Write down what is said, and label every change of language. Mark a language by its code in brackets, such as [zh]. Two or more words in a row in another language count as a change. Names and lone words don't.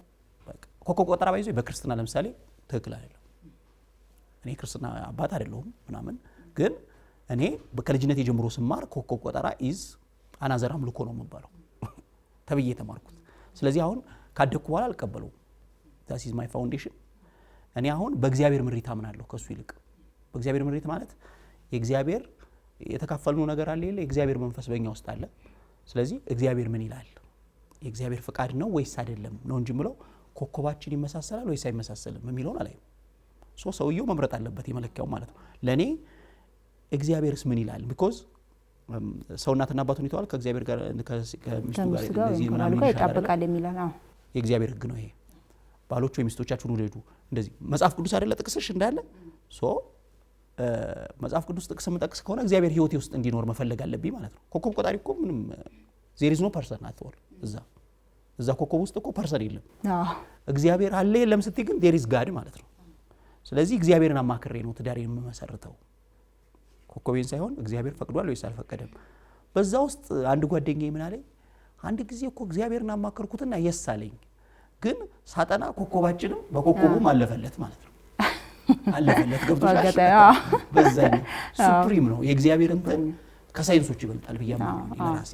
[am] ኮከብ ቆጠራ ባይዞ በክርስትና ለምሳሌ ትክክል አይደለም እኔ ክርስትና አባት አይደለሁም ምናምን ግን እኔ በከልጅነት ጀምሮ ስማር ኮከብ ቆጠራ [en] is another [am] አምልኮ ነው የምባለው ተብዬ ተማርኩት ስለዚህ አሁን ካደኩ በኋላ አልቀበለው [en] that is my foundation [am] እኔ አሁን በእግዚአብሔር ምሪት አምናለሁ ከሱ ይልቅ በእግዚአብሔር ምሪት ማለት የእግዚአብሔር የተካፈልነው ነገር አለ የለ የእግዚአብሔር መንፈስ በእኛ ውስጥ አለ ስለዚህ እግዚአብሔር ምን ይላል የእግዚአብሔር ፍቃድ ነው ወይስ አይደለም ነው እንጂ ምለው ኮከባችን ይመሳሰላል ወይስ አይመሳሰልም የሚለው ላይ ሰውየው መምረጥ አለበት የመለኪያው ማለት ነው ለኔ እግዚአብሔርስ ምን ይላል because ሰውናትና አባቱን ይተዋል ከእግዚአብሔር ጋር ከሚስቱ ጋር እንደዚህ ምናምን ይጣበቃል የሚላል የእግዚአብሔር ህግ ነው ይሄ ባሎች ወይ ሚስቶቻችሁን ውደዱ እንደዚህ መጽሐፍ ቅዱስ አይደለ ጥቅስሽ እንዳለ መጽሐፍ ቅዱስ ጥቅስ መጠቅስ ከሆነ እግዚአብሔር ህይወቴ ውስጥ እንዲኖር መፈለግ አለብኝ ማለት ነው ኮከብ ቆጣሪ እኮ ምንም [en] there is no person at all [am] እዛ ኮከብ ውስጥ እኮ ፐርሰን የለም እግዚአብሔር አለ የለም ስትይ ግን [en] there is God [am] ማለት ነው ስለዚህ እግዚአብሔርን አማክሬ ነው ትዳሬን የምመሰርተው ኮከቤን ሳይሆን እግዚአብሔር ፈቅዷል ወይስ አልፈቀደም በዛ ውስጥ አንድ ጓደኛዬ ምን አለኝ አንድ ጊዜ እኮ እግዚአብሔርን አማከርኩትና የሳለኝ ግን ሳጠና ኮከባችንም በኮከቡ ማለፈለት ማለት ነው አለፈለት ገብቶሻል በዛኝ ሱፕሪም ነው የእግዚአብሔር እንትን ከሳይንሶች ይበልጣል በያማኝ ለራሴ